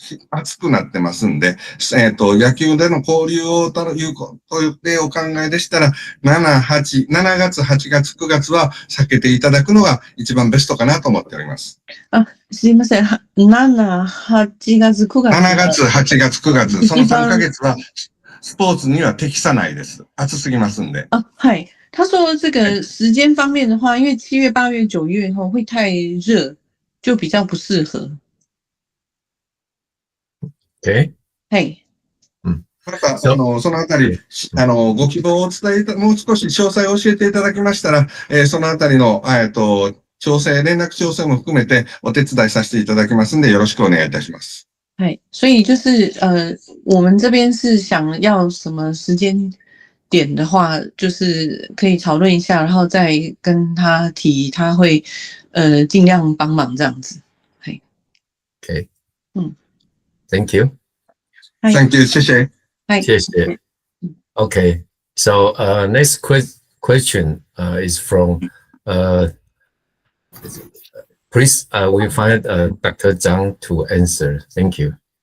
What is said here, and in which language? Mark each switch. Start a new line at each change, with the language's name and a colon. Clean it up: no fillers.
Japanese: 熱くなってますんで、野球での交流をというでお考えでしたら、7月、8月、9月は避けていただくのが一番ベストかなと思っております。あ、すいません。7、8月、9月。 7月、8月、9月、その3ヶ月はスポーツには適さないです。暑すぎますんで。
Chinese: 啊，嗨，他说这个时间方面的话，因为7月、8月、9月后会太热，就比较不适合。
English: Okay. 嘿，
Japanese: また、そのあたり、ご希望をお伝えもう少し詳細を教えていただきましたら、そのあたりの、連絡調整も含めてお手伝いさせていただきますんで、よろしくお願いいたします。
Chinese: 嗨，所以就是我们这边是想要什么时间点的话，就是可以讨论一下，然后再跟他提，他会尽量帮忙这样子。嘿，
English: Okay. 嗯 Thank you. Thank you,
Chinese: 谢谢。谢谢。
English: Okay. So next question is from please we find Dr. Zhang to answer. Thank you.